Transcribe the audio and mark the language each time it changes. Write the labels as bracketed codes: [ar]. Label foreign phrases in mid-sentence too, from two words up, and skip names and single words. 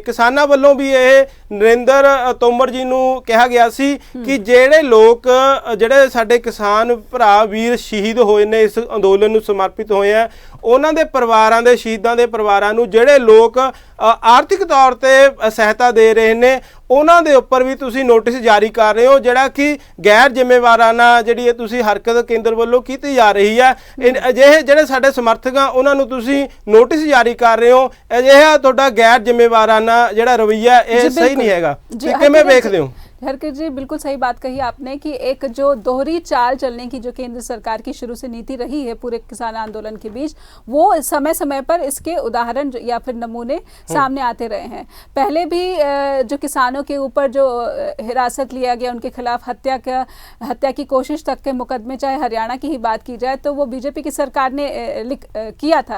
[pa] ਕਿਸਾਨਾਂ ਵੱਲੋਂ ਵੀ ਇਹ ਨਰਿੰਦਰ ਤੋਮਰ ਜੀ ਨੂੰ ਕਿਹਾ ਗਿਆ ਸੀ ਕਿ ਜਿਹੜੇ ਲੋਕ ਜਿਹੜੇ ਸਾਡੇ ਕਿਸਾਨ ਭਰਾ ਵੀਰ ਸ਼ਹੀਦ ਹੋਏ ਨੇ ਇਸ ਅੰਦੋਲਨ ਨੂੰ ਸਮਰਪਿਤ ਹੋਏ ਆ, ਉਹਨਾਂ ਦੇ ਪਰਿਵਾਰਾਂ ਦੇ ਸ਼ਹੀਦਾਂ ਦੇ ਪਰਿਵਾਰਾਂ ਨੂੰ ਜਿਹੜੇ ਲੋਕ ਆਰਥਿਕ ਤੌਰ ਤੇ ਸਹਾਇਤਾ ਦੇ ਰਹੇ ਨੇ ਉਹਨਾਂ ਦੇ ਉੱਪਰ ਵੀ ਤੁਸੀਂ ਨੋਟਿਸ ਜਾਰੀ ਕਰ ਰਹੇ ਹੋ, ਜਿਹੜਾ ਕਿ ਗੈਰ ਜ਼ਿੰਮੇਵਾਰਾਨਾ ਜਿਹੜੀ ਇਹ ਤੁਸੀਂ ਹਰਕਤ ਕੇਂਦਰ ਵੱਲੋਂ ਕੀਤੀ ਜਾ ਰਹੀ ਹੈ। ਅਜਿਹੇ ਜਿਹੜੇ ਸਾਡੇ ਸਮਰਥਕ ਆ ਉਹਨਾਂ ਨੂੰ ਤੁਸੀਂ ਨੋਟਿਸ ਜਾਰੀ ਕਰ ਰਹੇ ਹੋ, ਅਜਿਹਾ ਤੁਹਾਡਾ ਗੈਰ ਜ਼ਿੰਮੇਵਾਰਾਨਾ ਜਿਹੜਾ ਰਵੱਈਆ ਇਹ ਸਹੀ ਨਹੀਂ ਹੈਗਾ। ਕਿਵੇਂ ਦੇਖਦੇ ਹੋ? [hi] हरकिरत जी बिल्कुल सही बात कही आपने कि एक जो दोहरी चाल चलने की जो केंद्र सरकार की शुरू से नीति रही है पूरे किसान आंदोलन के बीच, वो समय समय पर इसके उदाहरण या फिर नमूने सामने आते रहे हैं। पहले भी जो किसानों के ऊपर जो हिरासत लिया गया, उनके खिलाफ हत्या की कोशिश तक के मुकदमे, चाहे हरियाणा की ही बात की जाए तो वो बीजेपी की सरकार ने किया था।